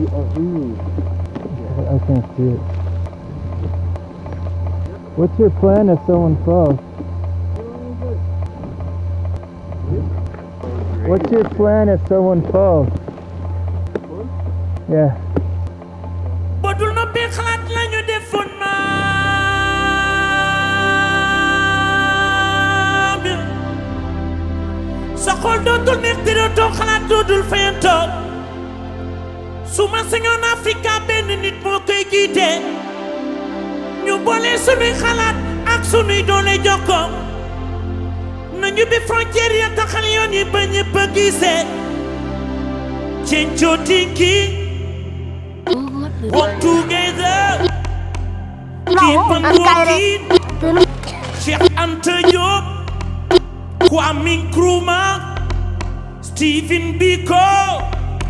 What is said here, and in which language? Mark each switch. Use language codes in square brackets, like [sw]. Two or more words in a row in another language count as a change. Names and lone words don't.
[en] I can't see it. What's your plan if someone falls? What's your plan if someone falls? Yeah. [wo] Bodul no be xalat lañu defoon ma sa xol dootul nekk di dootoo xalaat dootul fayantoo su ma sañoon Afrika benn nit moo koy jiite ñu boole sunuy xalaat ak sunuy doole jokkoo nañu bi frontière ya taxal yoon yi ba ñëpp a gisee Chencho Tinky [en] walk together keep on walking Cheikh Anta Diop Kwame Nkrumah Stephen Biko